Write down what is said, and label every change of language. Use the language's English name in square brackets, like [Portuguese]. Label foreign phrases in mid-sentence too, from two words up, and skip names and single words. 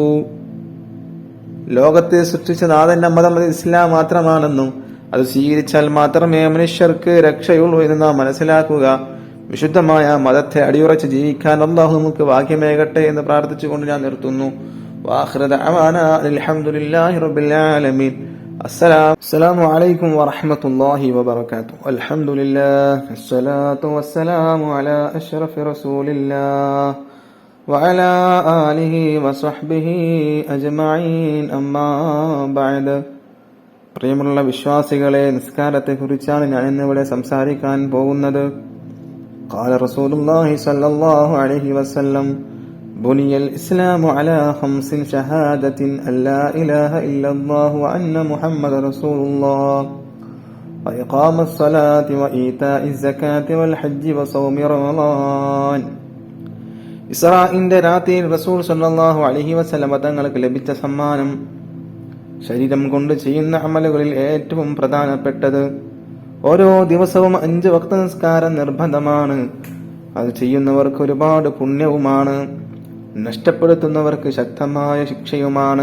[Malayalam] ലോകത്തെ സൃഷ്ടിച്ച നാഥന്റെ മതം ഇസ്ലാം മാത്രമാണെന്നും അത് സ്വീകരിച്ചാൽ മാത്രമേ മനുഷ്യർക്ക് രക്ഷയുള്ളൂ എന്ന് നാം മനസ്സിലാക്കുക. വിശുദ്ധമായ മതത്തെ അടിയുറച്ച് ജീവിക്കാൻ അള്ളാഹു നമുക്ക് ഭാഗ്യമേകട്ടെ എന്ന് പ്രാർത്ഥിച്ചുകൊണ്ട് ഞാൻ നിർത്തുന്നു. [Arabic] وآخر دعوانا الحمد لله رب العالمين. السلام عليكم ورحمة الله وبركاته. الحمد لله الصلاة والسلام على أشرف رسول الله وعلى آله وصحبه أجمعين أما بعد. [Malayalam] പ്രിയമുള്ള വിശ്വാസികളെ, നിസ്കാരത്തെക്കുറിച്ചാണ് ഞാൻ ഇന്നിവിടെ സംസാരിക്കാൻ പോകുന്നത്. [Arabic] قال رسول الله صلى الله عليه وسلم بني الإسلام على 5 شهادة أن لا إله إلا الله وأن محمد رسول الله وإقام الصلاة وإيتاء الزكاة والحج وصوم رمضان. [Malayalam] ഇസ്രാഇന്റെ രാത്രിയിൽ റസൂൽ [Arabic] صلى الله عليه وسلم [Malayalam] തങ്ങൾക്ക് ലഭിച്ച സമ്മാനം ശരീരം കൊണ്ട് ചെയ്യുന്ന അമലുകളിൽ ഏറ്റവും പ്രധാനപ്പെട്ടത് ഓരോ ദിവസവും 5 വക്ത നിസ്കാരം നിർബന്ധമാണ്. അത് ചെയ്യുന്നവർക്ക് ഒരുപാട് പുണ്യവുമാണ്, നഷ്ടപ്പെടുത്തുന്നവർക്ക് ശക്തമായ ശിക്ഷയുമാണ്.